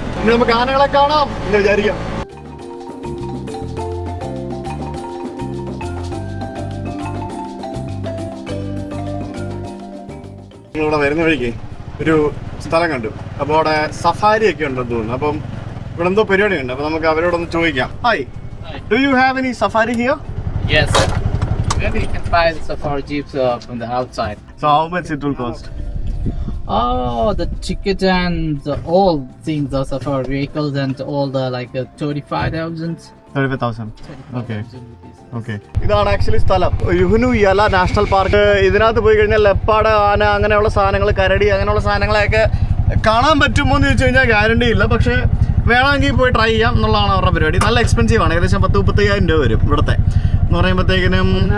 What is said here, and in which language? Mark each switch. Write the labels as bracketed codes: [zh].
[ml] ഇനി നമുക്ക് ആനകളെ കാണാം എന്ന് വിചാരിക്കാം. ഇവിടെ വരുന്ന വഴിക്ക് ഒരു സ്ഥലം കണ്ടു. അപ്പോൾ അവിടെ സഫാരി ഒക്കെ ഉണ്ടെന്ന് തോന്നുന്നു. അപ്പം ഇവിടെ എന്തോ പരിപാടി ഉണ്ട്. അപ്പോൾ നമുക്ക് അവരോടൊന്ന് ചോദിക്കാം. [en] Hi, do you have any safari here? Yes, sir. Maybe you can buy the safari jeeps from the outside. So how much it will cost? Oh, the ticket and all things, the safari vehicles and all the like 35,000. 35,000. Okay. 35,000 rupees. [ml] Okay, ഇതാണ് actually സ്ഥലം, യുഹ്നു യല national park. ഇതിനകത്ത് പോയി കഴിഞ്ഞാൽ ലെപ്പാട്, ആന, അങ്ങനെയുള്ള സാധനങ്ങൾ, കരടി, അങ്ങനെയുള്ള സാധനങ്ങളെയൊക്കെ കാണാൻ പറ്റുമോ എന്ന് ചോദിച്ചു കഴിഞ്ഞാൽ ഗ്യാരണ്ടി ഇല്ല. പക്ഷേ വേണമെങ്കിൽ പോയി ട്രൈ ചെയ്യാം എന്നുള്ളതാണ് അവരുടെ പരിപാടി. നല്ല എക്സ്പെൻസീവ് ആണ്, ഏകദേശം 10-35,000 രൂപ വരും ഇവിടുത്തെ എന്ന് പറയുമ്പോഴത്തേക്കിനും.